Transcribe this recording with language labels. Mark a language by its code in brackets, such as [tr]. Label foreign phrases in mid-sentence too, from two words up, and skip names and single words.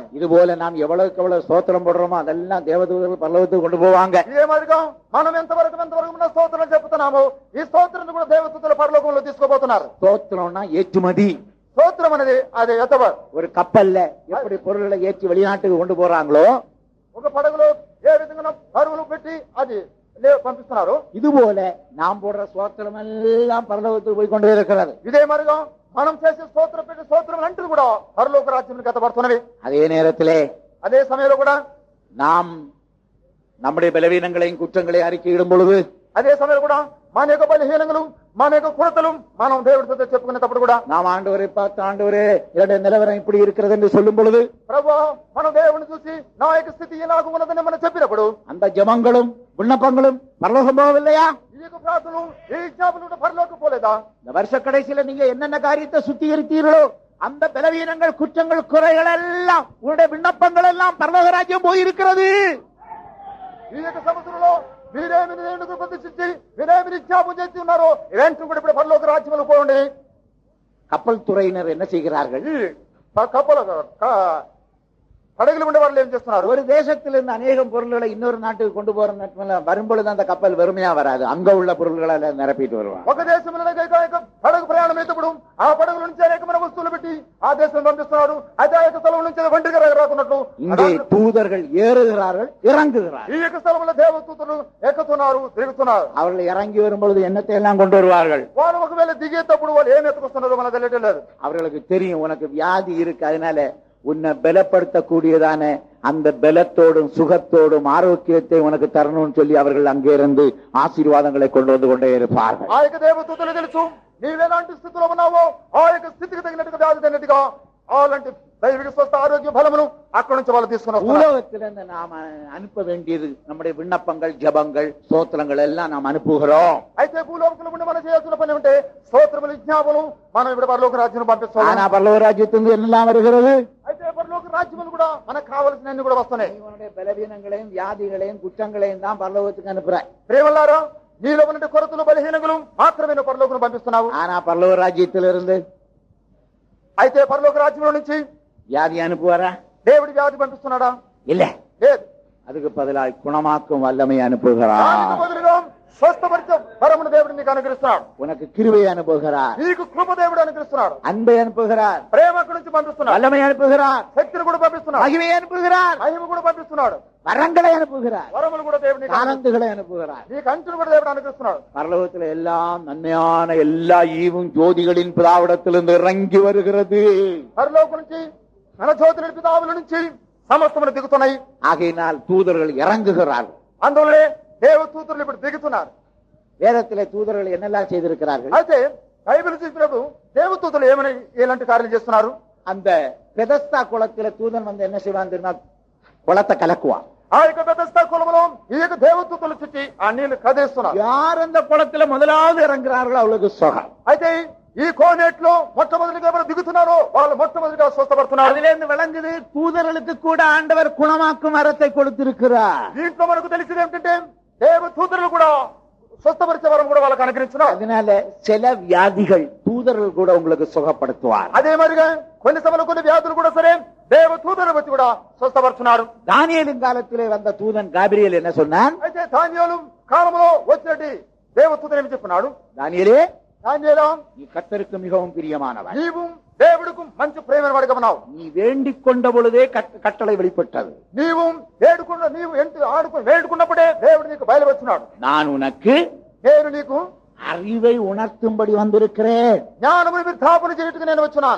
[ta] இது போல நாம் எவ்வளவுக்கு எவ்வளவு ஸ்தோத்திரம் போடுறோமோ அதெல்லாம் தேவதூதர்கள் பரலோகத்துக்கு கொண்டு போவாங்க. [te] ఇదే మాదిరిగా మనం ఎంతవరకు మన స్తోత్రం చెప్తున్నామో ఈ స్తోత్రం కూడా దేవదూతల పరలోకంలో తీసుకుపోతున్నారు. [ta] ஸ்தோத்திரம்னா ஏற்றுமதி. [te] స్తోత్రం అనేది అది ఎత్తబడు. [ta] ஒரு கப்பல்ல எப்படி பொருள்களை ஏற்றி வெளிநாட்டுக்கு கொண்டு போறாங்களோ, [te] ఒక పడగలో ఏ విధంగా పరుగులు పెట్టి అది పంపిస్తున్నారు, [ta] இது போல நாம் போடுற ஸ்தோத்திரம் எல்லாம் பரலோகத்துக்கு போய் கொண்டு இருக்கிறது. [te] ఇదే మరిగా మనం చేసే స్తోత్రం పెట్టి స్తోత్రం అంటూ కూడా పరలోక రాజ్యానికి ఎత్తబడుతున్నవి. [ta] அதே நேரத்திலே [te] అదే సమయంలో కూడా [ta] நாம் நம்முடைய பலவீனங்களையும் குற்றங்களையும் அறிக்கையிடும் பொழுது, [te] అదే సమయంలో కూడా మన యొక్క బలహీనங்களும் మన యొక్క కొరతలు మనం దేవుడితో చెప్పుకునేటప్పుడు కూడా [ta] நாம் ஆண்டவரை பார்த்து, ஆண்டவரே என்னுடைய நிலவரம் இப்படி இருக்கிறது என்று சொல்லும் பொழுது, [te] ప్రభువా మనం దేవుని చూసి నా యొక్క స్థితి ఇలాగ ఉన్నదని మనం చెప్పినప్పుడు [ta] அந்த ஜெபங்களும் விண்ணப்பங்களும் பரலோகம் போகவில்லையா? [te] ఈ యొక్క ప్రార్థనలు ఈ విజ్ఞాపనలు పరలోకి పోలేదా? [ta] இந்த வருஷ கடைசியில நீங்க என்னென்ன காரியத்தை சுத்திகரித்தீர்களோ அந்த பலவீனங்கள் குற்றங்கள் குறைகள் எல்லாம் உங்களுடைய விண்ணப்பங்கள் எல்லாம் பரலோக ராஜ்யம் போயிருக்கிறது. [te] ఈ యొక్క సంవత్సరంలో మీరేమి ఎందుకు ప్రతిష్ఠించి మీరేమి విజ్ఞాపన చేసి ఉన్నారో ఇవన్నీ కూడా ఇప్పుడు పరలోక రాజ్యంలో పోండి. [ta] கப்பல் துறையினர் என்ன செய்கிறார்கள்? [te] కప్పల పడగలు ఉండే వాళ్ళు ఏం చేస్తున్నారు? [ta] ஒரு தேசத்திலிருந்து அநேகம் பொருள்களை இன்னொரு நாட்டுக்கு கொண்டு போற வரும்பொழுது அந்த கப்பல் வெறுமையா வராது, அங்க உள்ள பொருள்களை நிரப்பிட்டு வருவாங்க. [te] ఒక దేశంలో పడగ ప్రయాణం అయినప్పుడు ఆ పడగల నుంచి అనేకమైన వస్తువులు పెట్టి ఆ దేశం పంపిస్తున్నారు. అయితే ఆ యొక్క స్థలం నుంచి ఒంటిగా రాకున్నట్లు [ta] இங்கே தூதர்கள் ஏறுகிறார்கள், இறங்குகிறார்கள். [te] ఈ యొక్క స్థలంలో దేవదూతలు ఎక్కుతున్నారు, తిరుగుతున్నారు. [ta] அவர்கள் இறங்கி வரும்பொழுது என்னத்தை எல்லாம் கொண்டு வருவார்கள்? [te] వాళ్ళు ఒకవేళ దిగేటప్పుడు వాళ్ళు ఏం ఎత్తుకొస్తున్నారో మనకు తెలియటం లేదు. [ta] அவர்களுக்கு தெரியும் உனக்கு வியாதி இருக்கு, அதனால உன்னை பலப்படுத்தக்கூடியதான அந்த பலத்தோடும் சுகத்தோடும் ஆரோக்கியத்தை உனக்கு தரணும்னு சொல்லி அவர்கள் அங்கே இருந்து ஆசீர்வாதங்களை கொண்டு வந்து கொண்டே இருப்பார்கள். [te] ఆ యొక్క దేవదూతలు తెలుసు నీవేలాంటి స్థితిలో ఉన్నావో ఆ యొక్క స్థితికి తగినట్టుగా వ్యాధి తగినట్టుగా అలాంటి దైవిక స్వస్థ ఆరోగ్య ఫలమును అక్కడి నుంచి వాళ్ళు తీసుకుని [ta] உலகத்திலிருந்து நாம் அனுப்ப வேண்டியது நம்முடைய விண்ணப்பங்கள், ஜபங்கள், ஸ்தோத்திரங்கள் எல்லாம் நாம் அனுப்புகிறோம். [te] అయితే భూలోకంలో ఉండి మనం చేయాల్సిన పని ఉంటే స్తోత్రములు, విజ్ఞాపనలు మనం ఇప్పుడు పరలోక రాజ్యం పంపిస్తాం. [ta] ஆனா பரலோக ராஜ்யத்திலிருந்து என்னெல்லாம் வருகிறது? [te] అయితే పరలోక రాజ్యములు కూడా మనకు కావలసినన్ని కూడా వస్తున్నాయి. [ta] உன்னுடைய பலவீனங்களையும் வியாதிகளையும் குற்றங்களையும் தான் பரலோகத்துக்கு அனுப்புற. [te] ప్రేమలారా నీలో ఉన్న కొరతలు బలహీనములు మాత్రమే నువ్వు పరలోకం పంపిస్తున్నావు. [ta] ஆனா பரலோக ராஜ்யத்திலிருந்து [te] అయితే పరలోక రాజ్యంలో నుంచి [ta] வியாதி அனுப்புவாரா? [te] దేవుడి వ్యాధి పంపిస్తున్నాడా? [ta] இல்ல, [te] లేదు. [ta] அதுக்கு பதிலாக குணமாக்கும் வல்லமை அனுப்புகிறார். [te] దానికి బదులుగా స్వస్థపరిచే వరమును దేవుడు నీకు అనుగ్రహిస్తున్నాడు. [ta] உனக்கு கிருபை அனுப்புகிறார், [te] నీకు కృప దేవుడు అనుగ్రహిస్తున్నాడు, [ta] அன்பை அனுப்புகிறார், [te] ప్రేమ అక్కడి నుంచి పంపిస్తున్నాడు, [ta] வல்லமை அனுப்புகிறார், [te] శక్తిని కూడా పంపిస్తున్నాడు, [ta] மகிமை அனுப்புகிறார், [te] మహిమ కూడా పంపిస్తున్నాడు, [ta] வரங்களை அனுப்புகிறார், [te] వరములు కూడా దేవుడు నీకు [ta] ஆனந்துகளை அனுப்புகிறார். [te] నీకు అంచును కూడా దేవుడు అనుగ్రహిస్తున్నాడు. [ta] பரலோகத்தில் எல்லாம் நன்மையான எல்லா ஈவும் ஜோதிகளின் பிதாவிடத்திலிருந்து இறங்கி வருகிறது. [te] పరలోకం నుంచి మన జ్యోతి పితావుల నుంచి సమస్తములు దిగుతున్నాయి. [ta] ஆகையினால் தூதர்கள் இறங்குகிறார்கள். [te] అందువల్లే దేవదూతలు ఇప్పుడు దిగుతున్నారు. [ta] வேதத்திலே தூதர்கள் என்னெல்லாம் செய்திருக்கிறார்கள்? [te] అయితే బైబిల్ చూసినప్పుడు దేవదూతలు ఏమని ఎలాంటి కార్యాలు చేస్తున్నారు? [ta] அந்த பெதஸ்தா குளத்தில தூதன் வந்து என்ன செய்வான் தெரியுமா? குளத்தை கலக்குவான். [te] ఆ యొక్క బెతెస్దా కులములో ఈ యొక్క దేవదూతలు చుట్టి ఆ నీళ్లు కదేస్తున్నారు. [ta] யார் அந்த குளத்துல முதலாவது இறங்குறார்களோ அவளுக்கு சுகம். [te] అయితే ఈ కోనేట్లో మొట్టమొదటిగా ఎవరు దిగుతున్నారో వాళ్ళు మొట్టమొదటిగా స్వస్థపడుతున్నారు. [ta] அதுல இருந்து விளங்குது தூதர்களுக்கு கூட ஆண்டவர் குணமாக்கும் வரத்தை கொடுத்திருக்கிறார். [te] దీంట్లో మనకు తెలిసింది ఏమిటంటే దేవదూతలు కూడా స్వస్థపరిచే వరం కూడా వాళ్ళకి అనుగ్రహించున్నారు. [ta] அதனால சில வியாதிகள் தூதர்கள் கூட உங்களுக்கு சுகப்படுத்துவார். [te] అదే మరిగా కొన్ని సమయంలో కొన్ని వ్యాధులు కూడా సరే దేవదూతలు వచ్చి కూడా స్వస్థపరుచున్నారు. [ta] தானியேலின் காலத்திலே வந்த தூதன் காபிரியேல் என்ன சொன்னான்? [te] అయితే దానియేలు కాలంలో వచ్చినట్టు దేవదూతలు ఏమి చెప్పున్నాడు? [ta] தானியேலே, [te] దానియేలా [ta] நீ கர்த்தருக்கு மிகவும் பிரியமானவன், [te] నీవు దేవుడికి మంచి ప్రేమను వాడిగా ఉన్నావు. [ta] நீ வேண்டிக் கொண்ட பொழுதே கட்டளை வெளிப்பட்டது. [te] నీవు వేడుకున్నప్పుడే దేవుడు నీకు బయలువచ్చున్నాడు. [ta] நான் உனக்கு [te] నేను నీకు [ta] அறிவை உணர்த்தும்படி வந்திருக்கிறேன். [te] జ్ఞానమును విస్థాపన చేయుటకు నేను వచ్చున్నాను.